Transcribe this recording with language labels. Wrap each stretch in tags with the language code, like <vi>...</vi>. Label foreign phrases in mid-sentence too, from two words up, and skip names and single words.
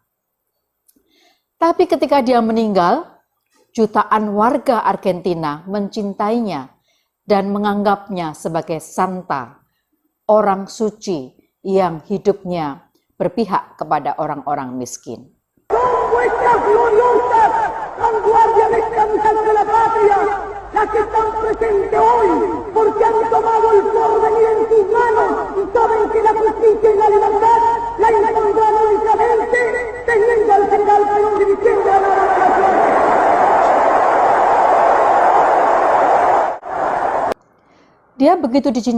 <id>Tapi ketika dia meninggal, jutaan warga Argentina mencintainya dan menganggapnya sebagai santa, orang suci yang hidupnya berpihak kepada orang-orang miskin.</id> <es>Nuestras gloriosas vanguardias descansadas de la patria, las que están presentes hoy, porque han tomado el porvenir en sus manos y saben que la justicia y la libertad la encontrarán únicamente teniendo al general Perón dirigiendo a la nación.</es> <id>Dia begitu dicintai.</id>